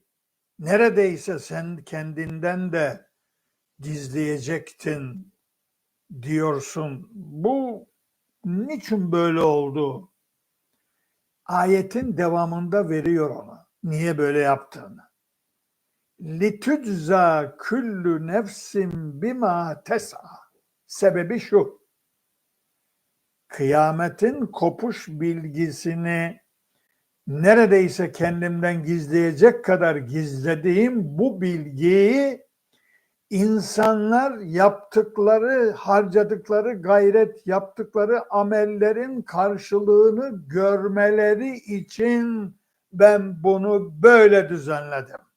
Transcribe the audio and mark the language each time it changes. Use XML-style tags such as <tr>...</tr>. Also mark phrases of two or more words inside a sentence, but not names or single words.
<tr>Neredeyse sen kendinden de gizleyecektin diyorsun. Bu niçin böyle oldu? Ayetin devamında veriyor ona. Niye böyle yaptığını.</tr> <ar>لِتُجْزَى كُلُّ نَفْسٍ بِمَا تَسْعَى.</ar> <tr>Sebebi şu. Kıyametin kopuş bilgisini neredeyse kendimden gizleyecek kadar gizlediğim bu bilgiyi insanlar yaptıkları, harcadıkları gayret, yaptıkları amellerin karşılığını görmeleri için ben bunu böyle düzenledim.</tr>